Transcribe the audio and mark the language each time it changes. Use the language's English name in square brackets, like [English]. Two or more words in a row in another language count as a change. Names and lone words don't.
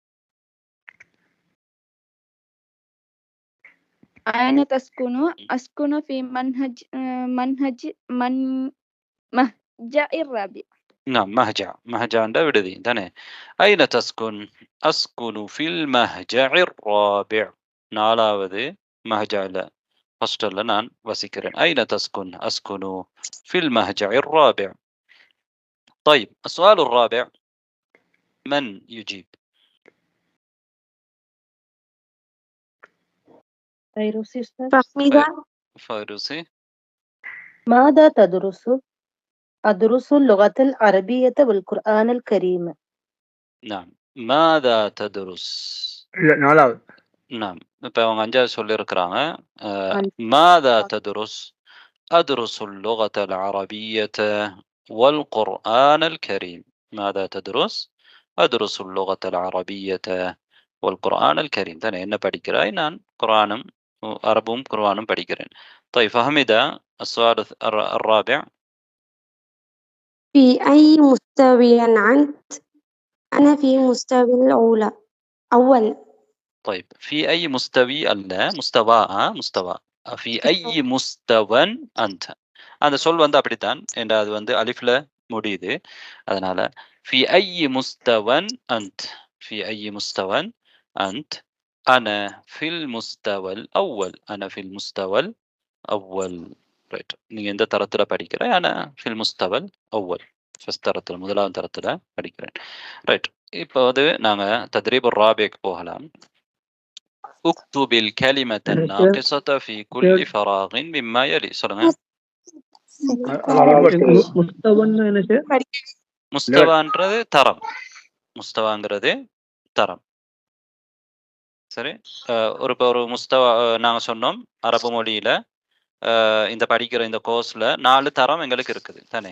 [Arabic] أين تسكن؟ أسكن في مهجع الرابع. نعم مهجع عند بدي تاني. أين تسكن؟ أسكن في المهجع الرابع. [Tamil] نالاவது مهجع لا ஹாஸ்டல்ல நான் வசிக்கிறேன். [Arabic] أين تسكن؟ أسكن في المهجع الرابع. طيب السؤال الرابع، من يجيب؟ فهميدة. فيروسي. ماذا تدرس؟ أدرس اللغة العربية والقرآن الكريم. نعم ماذا تدرس؟ [Tamil] இல்ல நாலாவது. نعم இப்போ அவங்க அஞ்சாவது சொல்லியிருக்கிறாங்க. [Arabic] ماذا تدرس؟ أدرس اللغة العربية والقرآن الكريم. ماذا تدرس؟ أدرس اللغة العربية والقرآن الكريم. [Tamil] تاني என்ன படிக்கிறாய்? நான் குர்ஆனும் அரபும் குர்ஆனும் படிக்கிறேன். [Arabic] طيب فهمت السؤال الرابع؟ في أي مستوى أنت؟ أنا في مستوى الأولى أول. طيب في أي مستوى؟ مستوى مستوى. في أي مستوى أنت؟ [Tamil] அந்த சொல் வந்து அப்படித்தான் என்ற அது வந்து அலிஃப்ல முடியுது. [Arabic] அதனால في أي مستوى أنت؟ في أي مستوى أنت؟ أنا في المستوى الأول. أنا في المستوى الأول. [Tamil] ரைட். நீங்க எந்த தரத்துல படிக்கிற? [Arabic] أنا في المستوى الأول. [Tamil] ஃபர்ஸ்ட் தரத்துல, முதலாவது தரத்துல படிக்கிறேன். ரைட். இப்போ வந்து நாங்க தத்ரீப் الرابع போகலாம். [Arabic] اكتب الكلمة الناقصة في كل فراغ مما يلي. [Tamil] சொல்லுங்க. முஸ்தவன்னு என்னது? முஸ்தவான்றது தரம். முஸ்தவாங்கிறது தரம். சரி. ஒரு முஸ்தவா நாங்க சொன்னோம் அரபு மொழியில இந்த படிக்கிற இந்த கோர்ஸ்ல 4 தரம் எங்களுக்கு இருக்குது தானே.